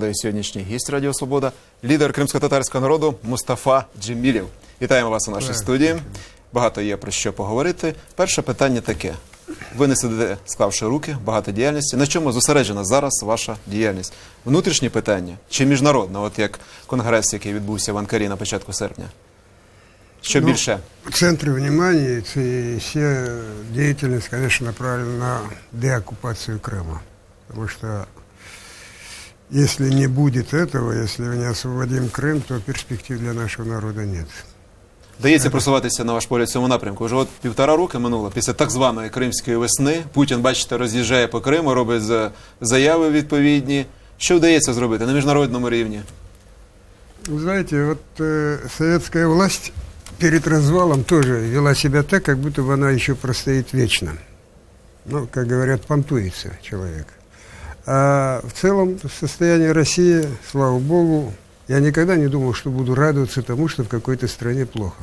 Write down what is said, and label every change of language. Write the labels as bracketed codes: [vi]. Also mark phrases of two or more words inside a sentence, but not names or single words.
[uk] І сьогоднішній гість Радіо Свобода – лідер кримськотатарського народу Мустафа Джемілєв. Вітаємо вас у нашій студії. Багато є про що поговорити. Перше питання таке. Ви не сидите, склавши руки, багато діяльності. На чому зосереджена зараз ваша діяльність? Внутрішні питання чи міжнародне, от як конгрес, який відбувся в Анкарі на початку серпня? [ru] Что больше? В центре внимания вся деятельность, конечно, направлена на деоккупацию Крыма. Потому что если не будет этого, если мы не освободим Крым, то перспектив для нашего народа нет. [uk] Дається просуватися, на ваш погляд, в цьому напрямку? Вже от 1,5 роки минуло, після так званої Кримської весни. Путін, бачите, роз'їжджає по Криму, робить заяви відповідні. Що вдається зробити на міжнародному рівні? [ru] Вы знаете, вот советская власть перед развалом тоже вела себя так, как будто бы она еще простоит вечно. Ну, как говорят, понтуется человек. А в целом состояние России, слава Богу, я никогда не думал, что буду радоваться тому, что в какой-то стране плохо.